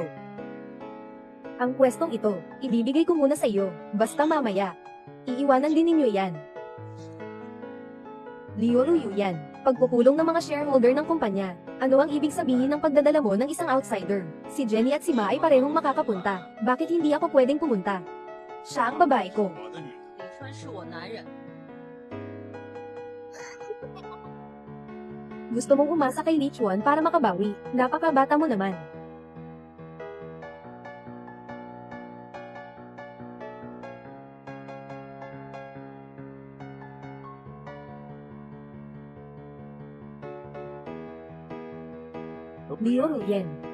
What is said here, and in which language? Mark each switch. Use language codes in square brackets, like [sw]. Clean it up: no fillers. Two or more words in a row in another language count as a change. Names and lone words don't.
[tl] Ang pwestong ito, ibibigay ko muna sa iyo, basta mamaya. Iiwanan din ninyo yan. Liu Ruyan, pagpupulong ng mga shareholder ng kumpanya. Ano ang ibig sabihin ng pagdadala mo ng isang outsider? Si Jenny at si Ma ay parehong makakapunta. Bakit hindi ako pwedeng pumunta? Siya ang babae ko. [zh] 李川是我男人。 [tl] Gusto mong umasa kay Li Chuan para makabawi. Napakabata mo naman. Liu Ruyan.